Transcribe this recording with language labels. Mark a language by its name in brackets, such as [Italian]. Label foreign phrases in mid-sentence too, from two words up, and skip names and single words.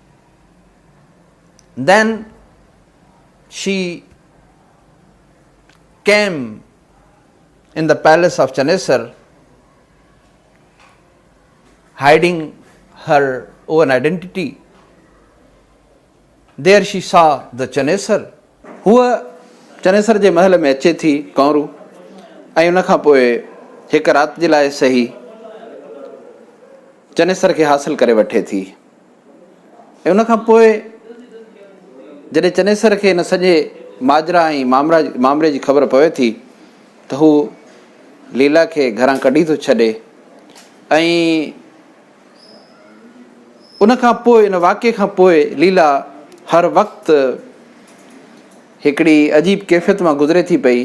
[English] Then she came in the palace of Chanesar, hiding her own identity. There she saw the Chanesar. [Sindhi] हूअ चनेसर जे महल में अचे थी कौरू ऐं उन खां पोइ हिकु राति जे लाइ सही चनेसर खे हासिल करे वठे थी ऐं उन खां पोइ जॾहिं चनेसर खे हिन सॼे माजरा ऐं मामले जी ख़बर पवे थी त हू लीला खे घरां कढी थो छॾे ऐं उन खां पोइ इन वाक़े खां पोइ लीला हर वक़्तु हिकिड़ी अजीब कैफ़ियत मां गुज़रे थी पई।